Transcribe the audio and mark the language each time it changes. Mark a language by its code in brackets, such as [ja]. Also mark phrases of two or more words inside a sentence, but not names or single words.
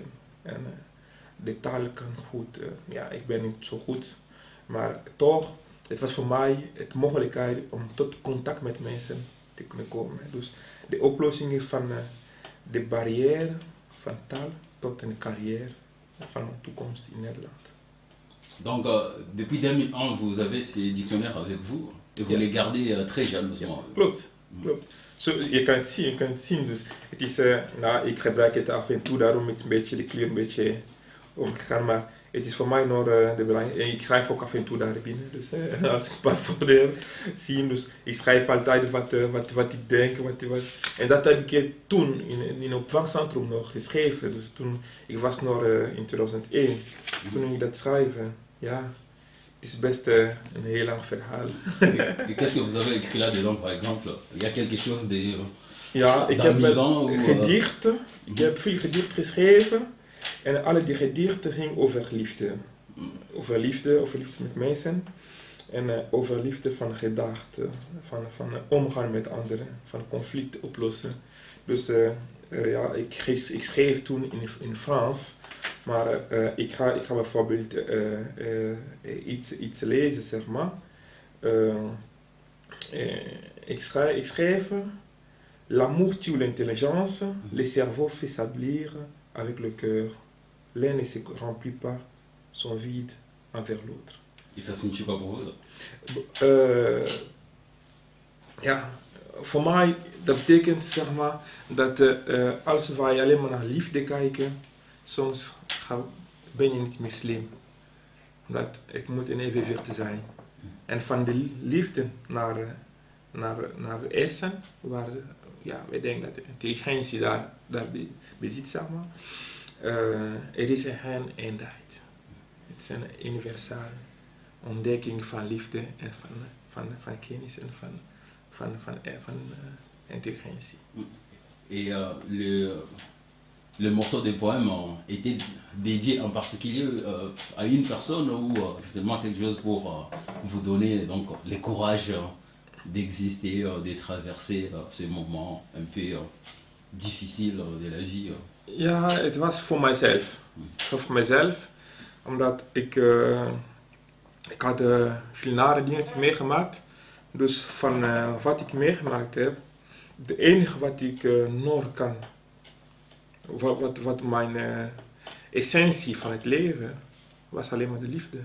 [nl] En de taal kan goed, ik ben niet zo goed, maar toch, het was voor mij de mogelijkheid om tot contact met mensen te kunnen komen. Dus de oplossing van de barrière van taal tot een carrière van een toekomst in Nederland. [fr] Donc, depuis 2001, vous avez ces dictionnaires avec vous et vous les gardez très jalousement. [nl] Klopt. Je kan het zien. Dus het is, ik gebruik het af en toe, daarom het een beetje de kleur een beetje omgegaan, maar het is voor mij nog de belangrijkste. En ik schrijf ook af en toe daar binnen, dus als ik een paar voordelen zie, dus ik schrijf altijd wat ik denk, en dat heb ik toen in een opvangcentrum nog geschreven, dus toen, ik was nog in 2001, toen ik dat schreef, ja, het is best een heel lang verhaal. [fr] Et qu'est-ce que vous avez écrit là-dedans, par exemple? Il y a quelque chose de [nl] ja, ik heb gedichten. Ik heb veel gedichten geschreven. En alle die gedichten gingen over liefde. Over liefde met mensen. En over liefde van gedachten. Van omgaan met anderen. Van conflicten oplossen. Dus ik schreef toen in Frans. Maar ik ga bijvoorbeeld iets lezen, zeg maar. Ik schreef... [fr] L'amour tue l'intelligence, le cerveau fait s'ablir avec le cœur. L'un ne se remplit pas son vide envers l'autre. Et ça signifie quoi pour vous? [nl] Ja, voor mij dat betekent zeg maar dat als wij alleen maar naar liefde kijken, soms ben je niet meer slim. Dat het moet een evenwicht zijn. En van de liefde naar de eerste, waar we denken dat de intelligentie daar bezit, zeg maar. Er is geen eenheid. Het is een universele ontdekking van liefde en van kennis en van intelligentie. [fr] Et le morceau de poème était dédié en particulier à une personne ou c'est seulement quelque chose pour vous donner donc, le courage d'exister, de traverser ces moments un peu difficiles de la vie? [nl] Ja, het was voor mijzelf. Voor mijzelf, omdat ik had veel nare dingen meegemaakt. Dus van wat ik meegemaakt heb, de enige wat ik nog kan, wat mijn essentie van het leven, was alleen maar de liefde.